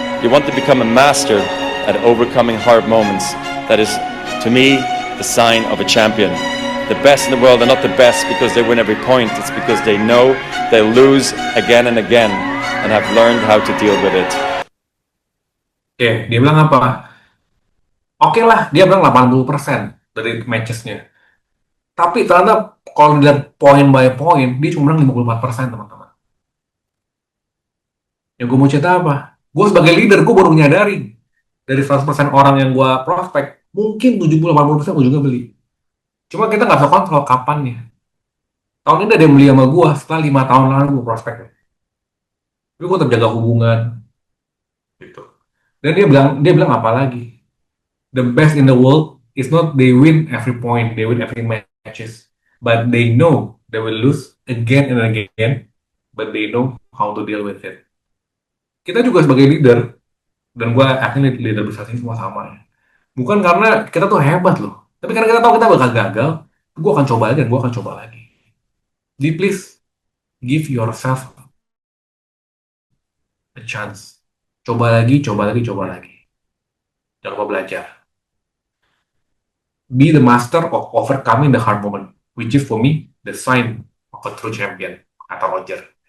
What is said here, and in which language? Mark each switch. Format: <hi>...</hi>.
<en>You want to become a master at overcoming hard moments. That is, to me, the sign of a champion. The best in the world are not the best because they win every point. It's because they know they lose again and again and have learned how to deal with it.</en> <id>Oke, dia bilang apa? Oke lah, dia bilang 80% dari matchesnya. Tapi ternyata kalau dilihat</id> <en>point by point,</en> <id>dia cuma bilang 54%, teman-teman. Yang gue mau cerita apa? Gue sebagai leader, gue baru menyadari dari 100% orang yang gue prospek, mungkin 70-80% gue juga beli. Cuma kita nggak bisa kontrol kapannya. Tahun ini ada yang beli sama gue setelah 5 tahun lalu gue prospek. Tapi gue tetap jaga hubungan. Gitu. Dan dia bilang apa lagi?</id> <en>The best in the world is not they win every point, they win every matches. But they know they will lose again and again, but they know how to deal with it.</en> <id>Kita juga sebagai leader, dan gue yakin leader besar ini semua sama ya. Bukan karena kita tuh hebat loh, tapi karena kita tahu kita bakal gagal, gue akan coba lagi dan gue akan coba lagi.</id> <en>Jadi please, give yourself a chance.</en> <id>Coba lagi, coba lagi, coba lagi. Jangan lupa belajar.</id> <en>Be the master of overcoming the hard moment, which is for me the sign of a true champion,</en> <id>kata Roger.</id>